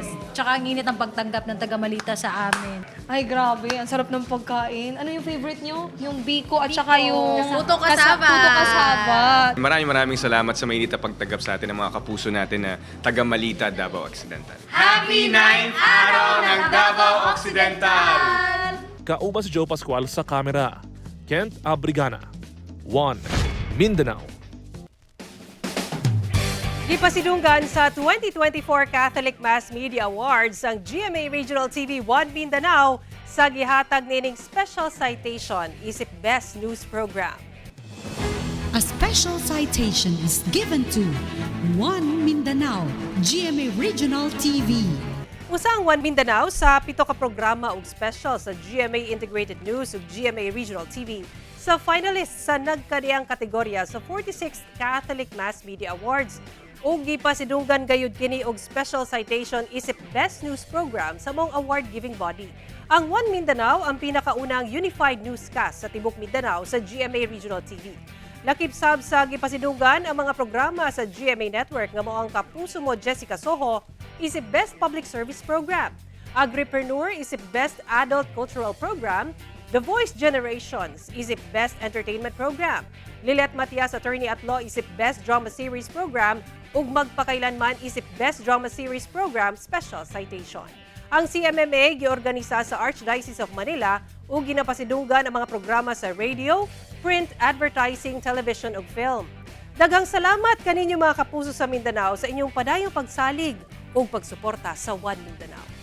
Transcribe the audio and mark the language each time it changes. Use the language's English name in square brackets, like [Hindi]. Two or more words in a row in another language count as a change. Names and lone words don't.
[Filipino] Tsaka ang init ang pagtanggap ng taga-Malita sa amin. Ay, grabe. Ang sarap ng pagkain. Ano yung favorite nyo? Yung biko at saka yung... Puto kasaba. Puto kasaba. Maraming salamat sa mainit na pagtanggap sa atin ng mga kapuso natin na taga Malita, Davao Occidental. [English] Happy 9th [Filipino] araw ng Davao Occidental! [Cebuano] Kauban si Joe Pascual sa kamera. Kent Abrigana, One Mindanao. Gipasidunggan sa 2024 Catholic Mass Media Awards ang GMA Regional TV 1 Mindanao sa gihatag nining [English] special citation [Cebuano] isip Best News Program. [English] A special citation is given to One Mindanao, GMA Regional TV. [Cebuano] Usang 1 Mindanao sa 7 ka programa ug special sa GMA Integrated News ug GMA Regional TV sa finalists sa nagkadiyang kategorya sa 46th Catholic Mass Media Awards. Og gipasidunggan gayud kini og [English] special citation [Cebuano] isip Best News Program sa mong [English] award-giving body. [Cebuano] Ang 1 Mindanao ang pinakaunang [English] unified newscast [Cebuano] sa Tibok Mindanao sa GMA Regional TV. Lakip sab sa gipasidunggan ang mga programa sa GMA Network nga mao ang Kapuso Mo Jessica Soho isip Best Public Service Program. Agripreneur isip Best Adult Cultural Program. The Voice Generations isip Best Entertainment Program. Lilet Matias Attorney at Law isip Best Drama Series Program ug Magpakailanman isip Best Drama Series Program Special Citation. Ang CMMA giorganisa sa Archdiocese of Manila ug ginapasidunggan ang mga programa sa [English] radio, print, advertising, television [Cebuano] ug film. Daghang salamat kaninyo mga kapuso sa Mindanao sa inyong padayong pagsalig ug pagsuporta sa One Mindanao.